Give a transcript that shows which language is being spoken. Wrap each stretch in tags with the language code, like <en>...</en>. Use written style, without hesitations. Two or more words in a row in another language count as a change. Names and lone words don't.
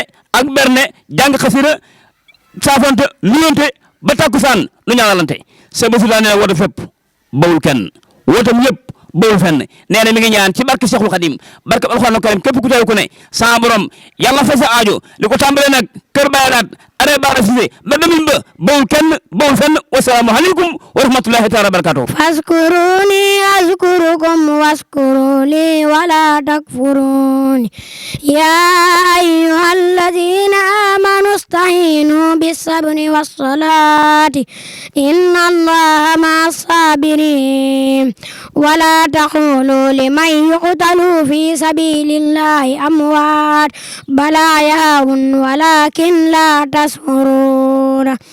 <wo>ak berne jàng xasida saafonte nuyonte ba takkusaan lu ñaanalante c'est ba su daa nee woote fépp bawul kenn wootam yëpp bawul fenn nee na mi ngi ñaan ci barke Cheikhul Khadim barke alxuraan karim képp ku teew ku ne sa borom yàlla fay sa aajo li ko tàmbalee nag kër bayadaat are baara sise ba demin ba bawul kenn bawul fenn</wo> <ar>والسلام عليكم ورحمة الله تعالى بركاته فاذكروني أذكركم واشكروا لي ولا تكفرون يا أيها الذين آمنوا استعينوا بالصبر والصلاة إن الله مع الصابرين ولا تقولوا لمن يقتل في سبيل الله أموات بل أحياء ولكن لا تشعرون</ar>